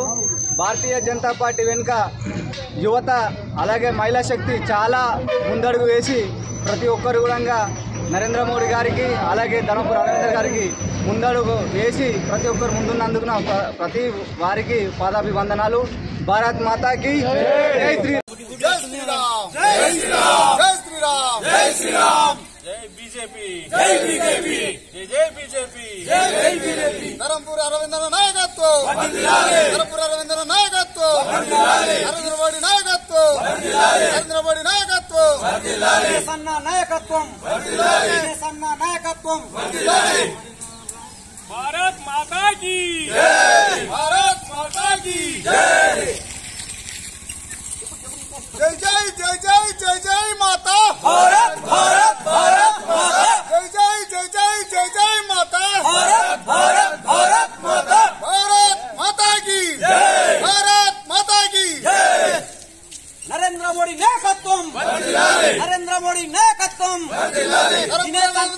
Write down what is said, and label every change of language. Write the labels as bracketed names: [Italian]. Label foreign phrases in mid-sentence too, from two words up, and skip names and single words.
[Telugu] భారతీయ జనతా పార్టీ వెనుక యువత అలాగే మహిళా శక్తి చాలా ముందడుగు వేసి ప్రతి ఒక్కరు కూడా నరేంద్ర మోడీ గారికి అలాగే ధర్మపురి అరవింద్ గారికి ముందడుగు వేసి ప్రతి ఒక్కరు ముందున్నందుకు ప్రతి వారికి పాదాభివందనాలు. [Hindi] भारत माता की जय श्रीराम. जय श्रीराम. जय श्रीराम. जय श्रीराम. जय श्रीराम. जय बीजेपी. जय बीजेपी. जय बीजेपी. जय बीजेपी. [Telugu] ధర్మపురి అరవింద్ నాయకత్వం వర్ధిల్లాలి. ధర్మపురి అరవింద్ నాయకత్వం వర్ధిల్లాలి. నరేంద్ర మోడీ నాయకత్వం వర్ధిల్లాలి. నరేంద్ర మోడీ నాయకత్వం వర్ధిల్లాలి. సన్న నాయకత్వం వర్ధిల్లాలి. సన్న నాయకత్వం వర్ధిల్లాలి. [Hindi] भारत माता की जय. भारत माता की जय. जय जय जय जय जय जय माता. भारत भारत भारत माता. जय जय जय जय जय जय माता. भारत भारत भारत माता. भारत माता की जय. भारत माता की जय. [Telugu] నరేంద్ర మోడీ నాయకత్వం వర్ధిల్లాలి. నరేంద్ర మోడీ నాయకత్వం వర్ధిల్లాలి.